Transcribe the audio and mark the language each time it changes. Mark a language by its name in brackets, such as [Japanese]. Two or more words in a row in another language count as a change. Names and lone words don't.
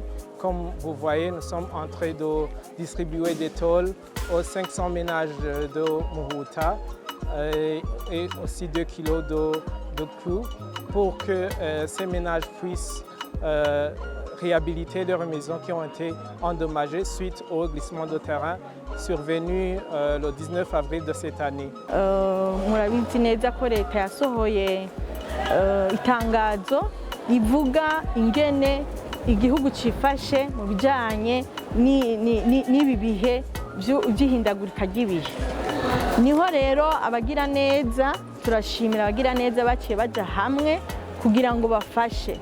[French] Comme vous voyez, nous sommes en train de distribuer des tôles aux 500 ménages de Muhuta et aussi 2 kilos de clous pour que ces ménages puissent réhabiliter leurs maisons qui ont été endommagées suite au glissement de terrain survenu le 19 avril de cette année. [Rundi] Murabizi neza ko leta yasohoye itangazo rivuga ingene igihugu cifashe mu bijanye n'ibi bihe by'ihindagurika ry'ibihe. Niho rero abagira neza, turashimira abagira neza baciye baja hamwe kugira ngo bafashe.